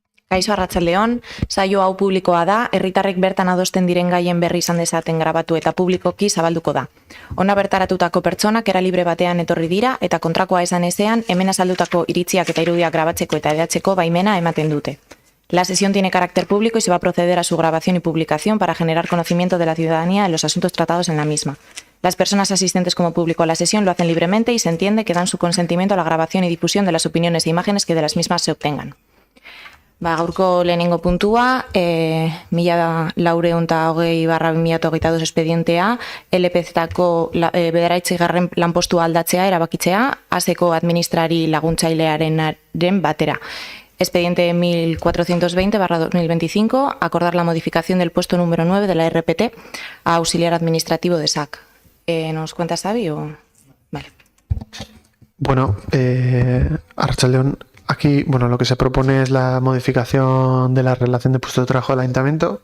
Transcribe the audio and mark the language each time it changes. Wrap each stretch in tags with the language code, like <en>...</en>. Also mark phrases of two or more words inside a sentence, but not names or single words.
<eu>Kaixo arratsaldeon, saio hau publikoa da, herritarrek bertan adosten diren gaien berri izan dezaten grabatu eta publikoki zabalduko da. Ona bertaratutako pertsonak era libre batean etorri dira eta kontrakoa esan ezean, hemen azaldutako iritziak eta irudiak grabatzeko eta hedatzeko baimena ematen dute.</eu> <es>La sesión tiene carácter público y se va a proceder a su grabación y publicación para generar conocimiento de la ciudadanía en los asuntos tratados en la misma. Las personas asistentes como público a la sesión lo hacen libremente y se entiende que dan su consentimiento a la grabación y difusión de las opiniones e imágenes que de las mismas se obtengan.</es> <eu>Gaurko lehenengo puntua, 1420/2022 espedientea, LPZ-ko bederatzigarren lanpostua aldatzea erabakitzea, ASeko administrari laguntzailearen batera.</eu> <es>Expediente 1420/2025, acordar la modificación del puesto número 9 de la RPT a auxiliar administrativo de SAC. ¿Nos cuenta Xavi o...? Vale.</es> <eu>Bueno, arratsaldeon.</eu> <es>Aquí, bueno, lo que se propone es la modificación de la relación de puesto de trabajo del ayuntamiento.</es>